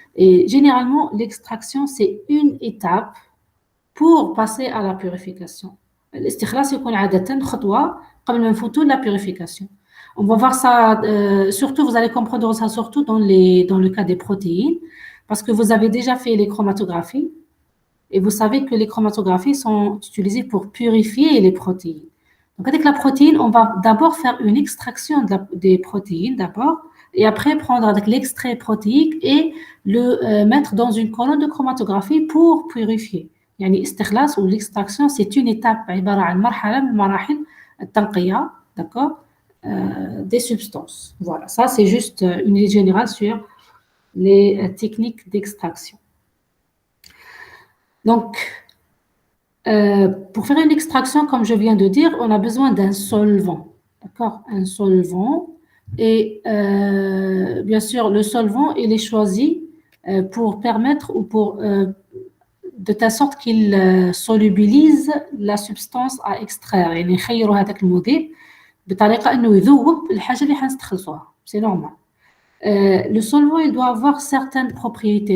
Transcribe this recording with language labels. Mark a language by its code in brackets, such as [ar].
[fr] Et généralement, l'extraction, c'est une étape pour passer à la purification. [ar] الاستخلاص يكون عادة خطوة قبل ما نفوتوا [fr] la purification. On va voir ça, surtout, vous allez comprendre ça surtout dans le cas des protéines, parce que vous avez déjà fait les chromatographies et vous savez que les chromatographies sont utilisées pour purifier les protéines. Donc, avec la protéine, on va d'abord faire une extraction des protéines d'abord, et après prendre avec l'extrait protéique et le mettre dans une colonne de chromatographie pour purifier. [ar] يعني استخلاص [fr] ou l'extraction, c'est une étape [ar] عبارة عن مرحلة من مراحل التنقية, [fr] d'accord, des substances. Voilà, ça c'est juste une idée générale sur les techniques d'extraction. Donc, pour faire une extraction, comme je viens de dire, on a besoin d'un solvant. D'accord? Un solvant. Et bien sûr, le solvant, il est choisi pour permettre ou pour de telle sorte qu'il solubilise la substance à extraire. [ar] يعني يخيروا هذاك المذيب بطريقة إنه يذوب الحاجة اللي حنستخلصوها. [fr] C'est normal. Le solvant, il doit avoir certaines propriétés.